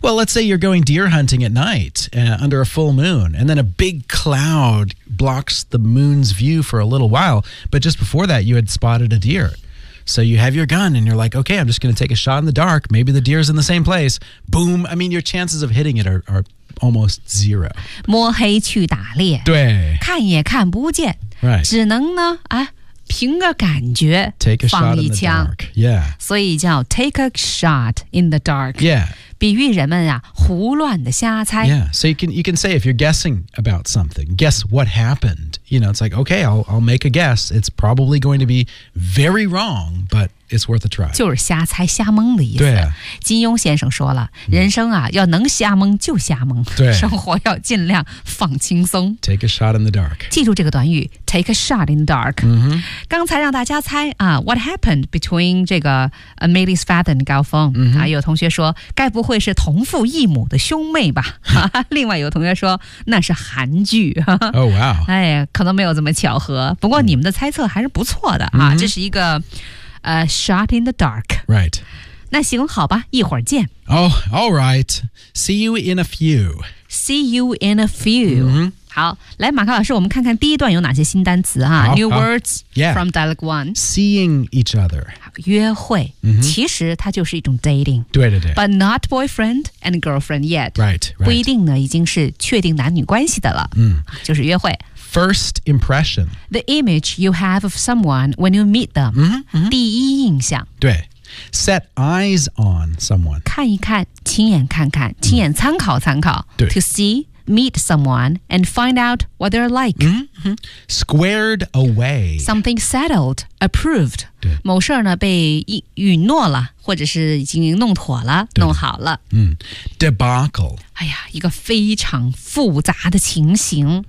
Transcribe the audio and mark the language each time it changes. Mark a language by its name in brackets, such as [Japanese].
[English] well let's say you're going deer hunting at night、under a full moon and then a big cloudblocks the moon's view for a little while, but just before that, you had spotted a deer. So you have your gun, and you're like, okay, I'm just going to take a shot in the dark. Maybe the deer's in the same place. Boom. I mean, your chances of hitting it are almost zero. [Chinese] 摸黑去打猎。对。看也看不见。 [English] Right. [Chinese] 只能呢、啊、凭个感觉放一枪。 [English] Take a shot in the dark. Yeah. [Chinese] 所以叫 take a shot in the dark. [English] Yeah. [Chinese] 比喻人们啊胡乱的瞎猜。 [English] Yeah, so you can say if you're guessing about something, guess what happened. You know, it's like, okay, I'll make a guess. It's probably going to be very wrong, but it's worth a try. [Chinese] 就是瞎猜瞎蒙的意思。对啊。金庸先生说了、嗯、人生啊要能瞎蒙就瞎蒙。对。生活要尽量放轻松。 [English] Take a shot in the dark. [Chinese] 记住这个短语 take a shot in the dark.、嗯、刚才让大家猜啊 [English] what happened between [Chinese] 这个 [English] Amelie's father and [Chinese] 高峰、嗯、啊有同学说该不会是同父异母的兄妹吧另外有同学说那是韩剧 [English] oh, wow. [Chinese] 哎，可能没有这么巧合不过你们的猜测还是不错的、 mm-hmm. 啊、这是一个、shot in the dark [English] Right. [Chinese] 那行好吧一会儿见 [English] Oh, all right. See you in a few See you in a few、 mm-hmm. [Chinese] 好，来马克老师，我们看看第一段有哪些新单词哈。 [English] New words from dialogue one. Seeing each other. [Chinese] 约会、mm-hmm. 其实它就是一种 dating. 对对对。 [English] But not boyfriend and girlfriend yet. Right, right. [Chinese] 不一定呢，已经是确定男女关系的了。嗯，就是约会。 [English] First impression. The image you have of someone when you meet them. 嗯、mm-hmm. [Chinese] 第一印象。 [English] 对。Set eyes on someone. [Chinese] 看一看，亲眼看看，亲眼参考参考。对。 [English] To see, meet someone, and find out what they're like. Mm-hmm. Squared away. Something settled, approved. [Chinese] 对。某事呢，被允诺了，或者是已经弄妥了，弄好了。 [English] 嗯。Debacle. [Chinese] 哎呀，一个非常复杂的情形。